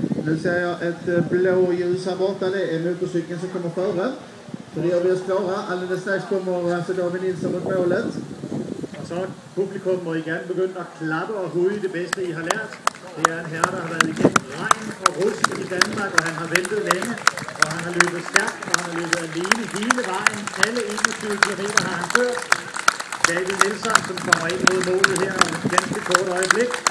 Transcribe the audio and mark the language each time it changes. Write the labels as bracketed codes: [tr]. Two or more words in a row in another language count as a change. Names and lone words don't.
[sv] Nu ser jag ett blåljus här borta. Det är motorcykeln som kommer före. Så det gör vi oss klara. Alldeles strax kommer alltså David Nilsson mot målet. [da] Og så publikum må igen begynde at klappe og hude det bedste, I har lært. Det er en herre, der har været igennem regn og rusk i Danmark, og han har ventet længe, og han har løbet stærkt, og han har løbet alene hele vejen. Alle 21 kilometer har han kørt. David Nilsson, som kommer ind mod målet her om et ganske kort øjeblik.